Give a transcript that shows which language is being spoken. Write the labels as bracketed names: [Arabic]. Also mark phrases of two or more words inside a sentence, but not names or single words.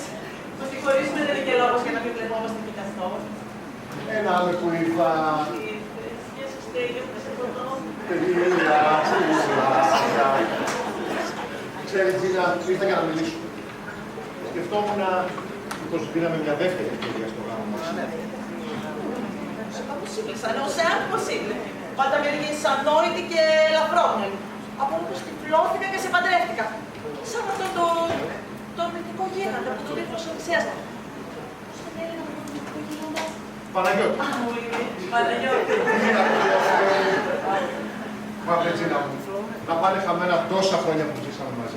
[Greek] Μα συγχωρήσουμε, δεν είναι και λόγος για να μην βλεπόμαστε και καθόλου. Ένα άλλο που ήρθα. Ήρθες. Γεια σου, Στέλιο, θα σε δω. Παιδιά, ξέρεις, Τζίνα, ήρθα για να μιλήσω. Σκεφτόμουν πως δίναμε μια δεύτερη ευκαιρία στο γάμο μας. [French] C'est pas possible, ça, non, c'est impossible. [Greek] Πάντα μερικές ανόητοι και ελαφρόμυαλοι. Από όπως τυφλώθηκα και σε παντρεύτηκα. Σαν αυτό το μυθικό γίγαντα που του δείχνω ο Οδυσσέας. Πώς τον έλεγα αυτό το μυθικό γίγαντα? Παναγιώτη. Α, πολύ Παναγιώτη. Μα βρε Τζίνα μου, να πάνε χαμένα τόσα χρόνια που ζήσαμε μαζί.